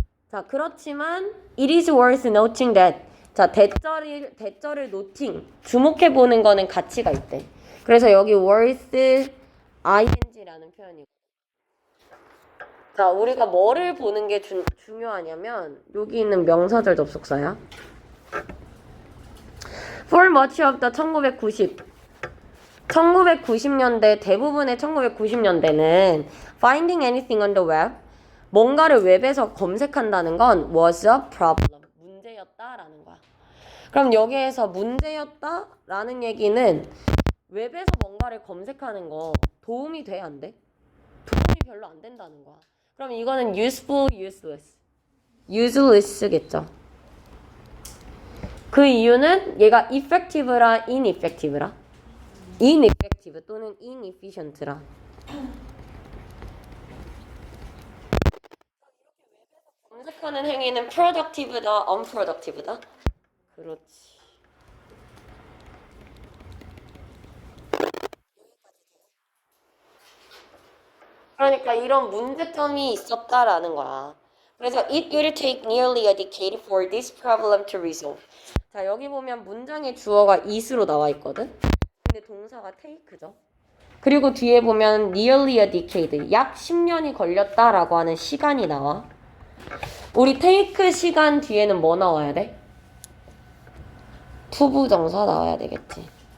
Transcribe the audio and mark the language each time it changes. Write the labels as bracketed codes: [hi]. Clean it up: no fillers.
[ko] 자, 그렇지만 [en] it is worth noting that [ko] 자, 대절을 noting 주목해보는 거는 가치가 있대. 그래서 여기 worth ing라는 표현이고 자, 우리가 뭐를 보는 게 중요하냐면 여기 있는 명사절 접속사야. [en] For much of the [ko] 1990년대 대부분의 1990년대는 [en] finding anything on the web [ko] 뭔가를 웹에서 검색한다는 건 [en] was a problem [ko] 문제였다라는 거야. 그럼 여기에서 문제였다라는 얘기는 웹에서 뭔가를 검색하는 거 도움이 돼 안 돼? 도움이 별로 안 된다는 거야. 그럼 이거는 useful, useless겠죠. 그 이유는 얘가 effective라 ineffective라 ineffective 또는 inefficient라. 검색하는 행위는 productive다, unproductive다. 그렇지. 그러니까 이런 문제점이 있었다라는 거야. [en] 그래서 it will take nearly a decade for this problem to resolve. [ko] 자, 여기 보면 문장의 주어가 it으로 나와 있거든. 근데 동사가 take죠. 그리고 뒤에 보면 nearly a decade, 약 10년이 걸렸다라고 하는 시간이 나와. 우리 take 시간 뒤에는 뭐 나와야 돼? 투부정사 나와야 되겠지.